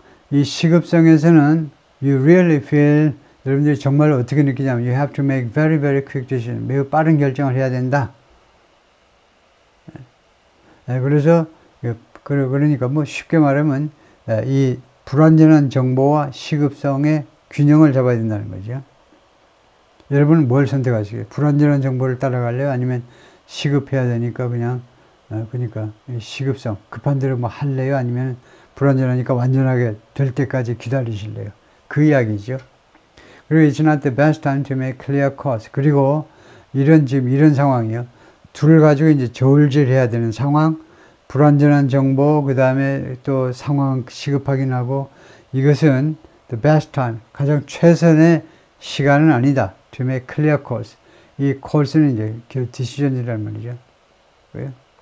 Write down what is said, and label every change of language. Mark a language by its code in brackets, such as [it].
[ko] 이 시급성에서는 [en] you really feel [ko] 여러분들이 정말로 어떻게 느끼냐면 [en] you have to make very, very quick decision. [ko] 매우 빠른 결정을 해야 된다. 그래서 그러니까 뭐 쉽게 말하면 이 불완전한 정보와 시급성의 균형을 잡아야 된다는 거죠. 여러분은 뭘 선택하시게요? 불완전한 정보를 따라갈래요? 아니면 시급해야 되니까 그냥 그러니까 시급성 급한 대로 뭐 할래요? 아니면 불완전하니까 완전하게 될 때까지 기다리실래요? 그 이야기죠. 그리고 [en] it's not the best time to make clear calls. [ko] 그리고 지금 이런 상황이요. 둘을 가지고 이제 저울질해야 되는 상황, 불완전한 정보, 그 다음에 또 상황 시급하긴 하고 이것은 [en] the best time, [ko] 가장 최선의 시간은 아니다. [en] To make clear calls. [ko] 이 calls는 이제 decision이란 말이죠. 왜요?